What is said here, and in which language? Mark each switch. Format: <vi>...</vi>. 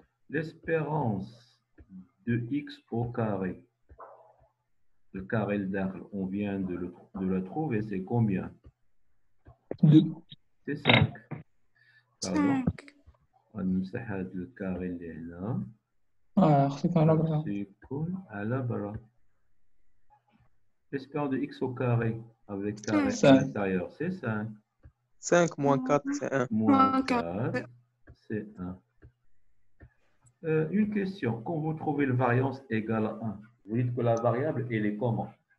<fr>L'espérance de x au carré, le carré d'arc, on vient de le trouver, c'est combien? 2. C'est 5. Pardon. 5.</fr> <ar>ونمسح هذا الكاري اللي هنا. خصك على برا. سيكون على برا.</ar> <fr>L'espérance de x au carré avec carré à 5. l'intérieur, c'est 5. 5 moins 4 c'est 1. Moins Moins 4, c'est 1. Une question. Quand vous trouvez la variance égale à 1, vous dites que la variable, elle est comment?</fr>